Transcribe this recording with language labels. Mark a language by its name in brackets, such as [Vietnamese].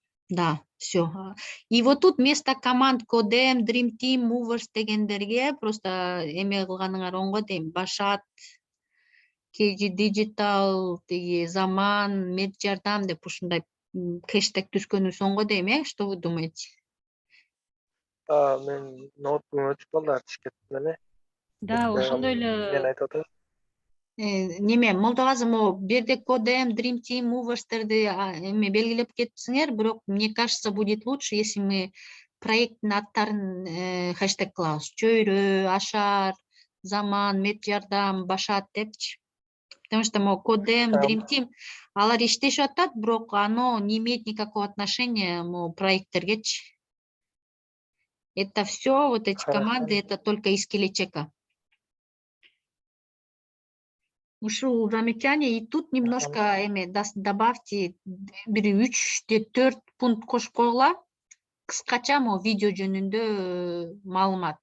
[Russian] Да, все. И вот тут вместо команд Codem, Dream Team, Movers [Kyrgyz] дегендерге просто эме кылганыңар оңго дейм. Башат, KG Digital, Заман, Меджардам деп ушундай хэштег түзгөнүбүз оңго дейм, [Russian] что вы думаете? [Kyrgyz] Мен ноутбугум өчүп калды, ачыш кеттим эле. Да, ошондой эле. Мен айтып атам. Неме, Молдогазы берде Codem, Dream Team, Movers'терди эме белгилеп кетсиңер, бирок [Russian] мне кажется, будет лучше, если мы [Kyrgyz] проекттин аттарын хэштег кылабыз. Чөйрө, Ашар, Заман, Меджардам, Башат депчи. [Russian] Потому что могу Кодем, Там. Dream Team, [Kyrgyz] алар иштешип атат, бирок [Russian] оно не имеет никакого отношения проекттерге. Это все, вот эти Хорошо. команды, это только из келечека. Ушу замечание, и тут немножко добавьте 3-4 пункт [Kyrgyz] кошуп койгула. Кыскача видео жөнүндө маалымат.